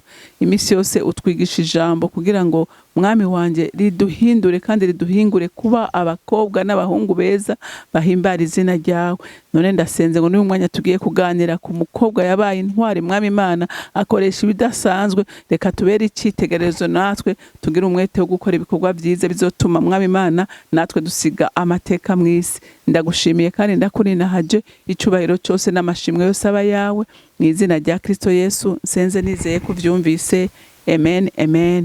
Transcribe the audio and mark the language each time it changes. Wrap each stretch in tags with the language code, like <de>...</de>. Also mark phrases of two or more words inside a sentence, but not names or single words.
<rn>Imisi yose utwigisha ijambo kugira ngo mwami wanje riduhindure kandi riduhingure kuba abakobwa n'abahungu beza bahimbara izina ryawe. None ndasenze ngo n'uyu mwanya tugiye kuganira ku mukobwa yabaye intwari mwami Imana, akoresha ibidasanzwe. Reka tubere icitegererezo natwe tugira umwete wo gukora ibikorwa byiza bizotuma mwami Imana natwe dusiga amateka mw'isi. Ndagushimiye kandi ndakurinahaje, icubahiro cyose n'amashimwe yose aba yawe mu izina rya Kristo Yesu nsenze nizeye kuvyumvise. Amen, amen.</rn>